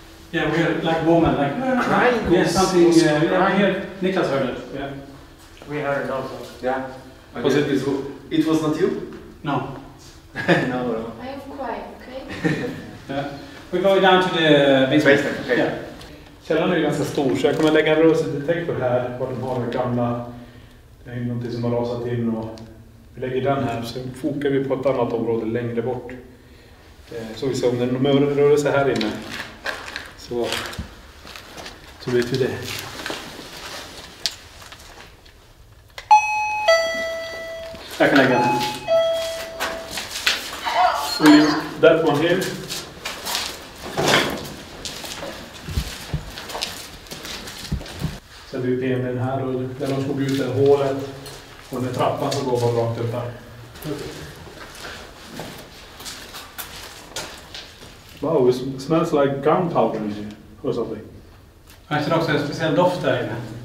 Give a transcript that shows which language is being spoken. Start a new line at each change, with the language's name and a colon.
English: Yeah, we're like woman, like Crying. Yeah, something. Was Yeah, crying. here, Niklas heard it. Yeah. We heard it also. Yeah. Was Okay. It was not you? No. No. I am quiet, okay? Yeah. We're going down to the basement. Basement, okay. Yeah.
Swedish: Källaren är ju ganska stor så jag kommer lägga en rörelsedetektor här. Var de har den gamla. Det är någonting som har rasat in och vi lägger den här så fokar vi på ett annat område längre bort. Så vi ser om det är någon rörelse här inne. Så vet vi det. Jag kan lägga den här.
English: We'll leave that one here.
Swedish: Sen vi PMN här och där de slog ut det hålet och den trappan som går bara rakt upp här.
English: Wow, it smells like gunpowder in here or something.
Swedish: Jag ser också en speciell doft där inne.